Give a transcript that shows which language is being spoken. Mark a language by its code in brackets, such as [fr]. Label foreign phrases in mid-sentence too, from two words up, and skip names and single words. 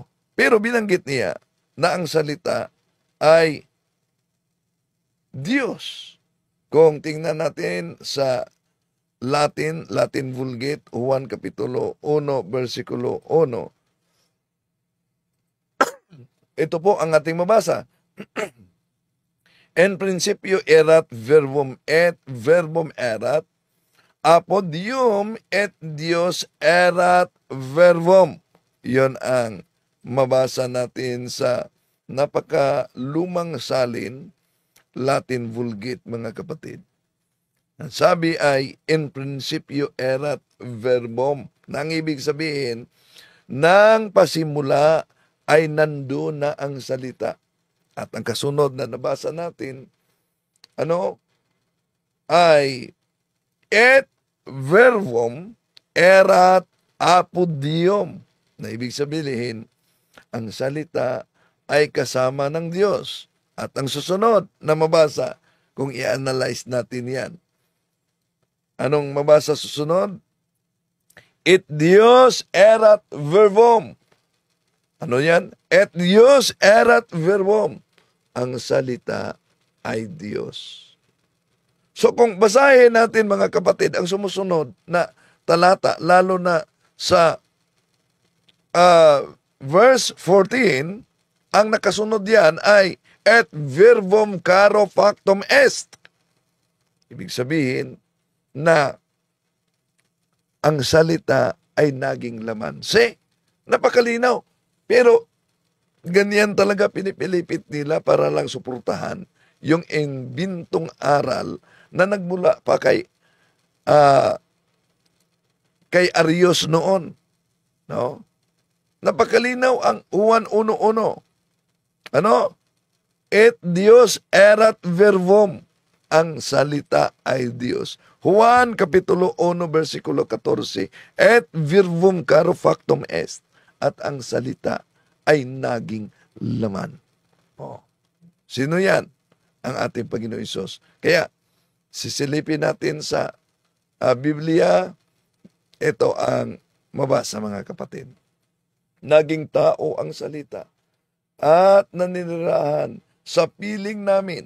[tl] Pero binanggit niya na ang salita ay Diyos. Kung tingnan natin sa Latin Vulgate, Juan Kapitulo 1, versikulo 1. Ito po ang ating mabasa. [la] En principio erat verbum et verbum erat, apod Deum et Dios erat verbum. [tl] Yon ang mabasa natin sa napakalumang salin, Latin Vulgate, mga kapatid. Ang sabi ay, [la] in principio erat verbum. [tl] Nang ibig sabihin, nang pasimula ay nandoon na ang salita. At ang kasunod na nabasa natin, ay, [la] et verbum erat apud Deum. [tl] Na ibig sabihin, ang salita ay kasama ng Diyos. At ang susunod na mabasa, kung i-analyze natin yan, anong mabasa susunod? [la] Et Dios erat verbum. [tl] Ano yan? [la] Et Dios erat verbum. [tl] Ang salita ay Diyos. So kung basahin natin, mga kapatid, ang sumusunod na talata, lalo na sa verse 14, ang nakasunod yan ay [la] et verbum caro factum est. [tl] Ibig sabihin na ang salita ay naging laman. Napakalinaw. Pero ganyan talaga pinipilipit nila para lang suportahan yung imbintong aral na nagmula pa kay Arius noon. No? Napakalinaw ang Juan 1:1. [la] Et Dios erat verbum. [tl] Ang salita ay Diyos. Juan Kapitulo 1, versikulo 14. [la] Et verbum caro factum est. [tl] At ang salita ay naging laman. Sino yan? Ang ating Panginoon Hesus. Kaya, sisilipin natin sa Biblia, ito ang mabasa, mga kapatid. Naging tao ang salita at naninirahan sa piling namin.